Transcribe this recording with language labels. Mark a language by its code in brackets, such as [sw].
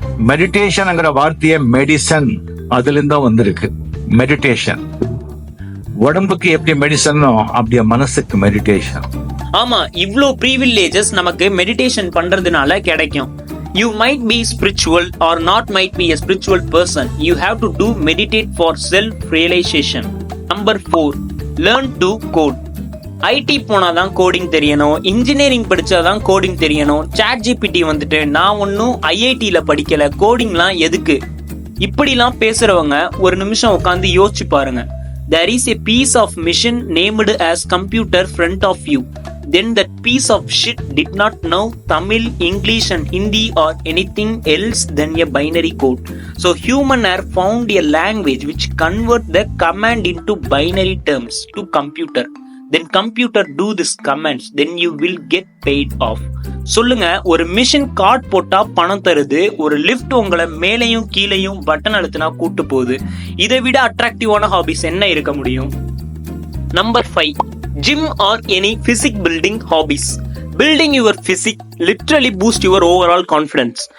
[ta] மெடிடேஷன்ங்கிற வார்த்தையே மெடிசன் அதுல இருந்தா வந்திருக்கு. மெடிடேஷன் உடம்புக்கு எப்படி மெடிசனோ அப்படியே மனசுக்கு மெடிடேஷன். ஆமா, இவ்ளோ ப்ரிவிலேஜஸ் நமக்கு மெடிடேஷன் பண்றதுனால கிடைக்கும். [en] You might be spiritual or not might be a spiritual person. You have to do meditate for self-realization. Number 4, learn to code. [ta] ID போனாதான் கோடிங் தெரியணும், இன்ஜினியரிங் படிச்சாதான் கோடிங் தெரியணும். சாட் ஜிபிடி வந்துட்டு நான் ஒன்னும் ஐஐடில படிக்கல, கோடிங்லாம் எதுக்கு, இப்படிலாம் பேசுறவங்க ஒரு நிமிஷம் உட்காந்து யோசிச்சு பாருங்க. [en] There is a piece of machine named as computer front of you. Then that piece of shit did not know Tamil, English and Hindi or anything else than a binary code. So human have found a language which convert the command into binary terms to computer. Then computer do this commands, then you will get paid off. [ta] சொல்லுங்க, ஒரு machine card போட்டா பணம் தருது, ஒரு lift உங்களை மேலையும் கீழையும் button அழுத்தினா கூட்டு போகுது. இதை விட அட்ராக்டிவான ஹாபிஸ் என்ன இருக்க முடியும்? [en] Number 5, gym or any physique building hobbies. Building your physique literally boost your overall confidence.